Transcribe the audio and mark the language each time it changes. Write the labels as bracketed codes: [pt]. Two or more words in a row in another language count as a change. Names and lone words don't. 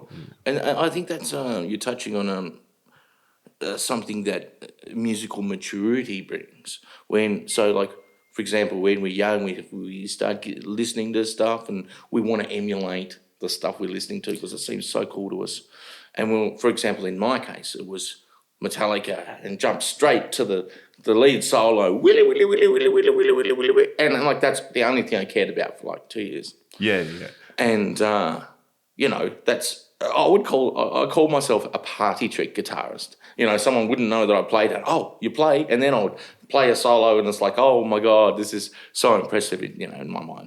[en] And I think that's, you're touching on something that musical maturity brings. For example, when we're young, we start listening to stuff and we want to emulate the stuff we're listening to because it seems so cool to us. And for example, in my case, it was Metallica and jumped straight to the lead solo, willy, willy, willy, willy, willy, willy, willy, willy, willy. And like that's the only thing I cared about for like 2 years. Yeah. And I call myself a party trick guitarist. Someone wouldn't know that I played that. Oh, you play, and then I would play a solo, and it's like, oh my god, this is so impressive, in my mind.